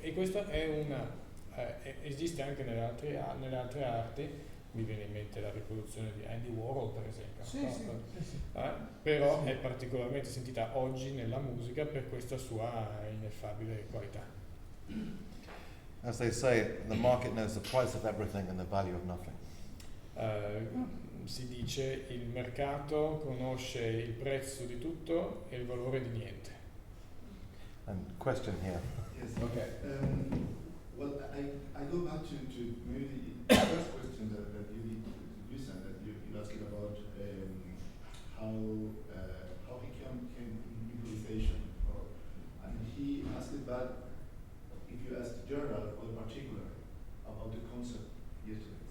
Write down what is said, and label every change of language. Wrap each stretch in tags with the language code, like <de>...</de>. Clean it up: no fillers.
<it>E questo è esiste anche nelle altre arti. Mi viene in mente la riproduzione di Andy Warhol, per esempio, Sì, no? sì. Però Sì. è particolarmente sentita oggi nella musica per questa sua ineffabile qualità.</it> <en>As they say, the market knows the price of everything and the value of nothing.</en> <it>Si dice il mercato conosce il prezzo di tutto e il valore di niente.</it> <en>And question here. Yes. Okay. Well, I go back to maybe the first question that you did to Dušan, that you asked about how he came improvisation, and he asked about if you asked general or particular about the concept yesterday.</en>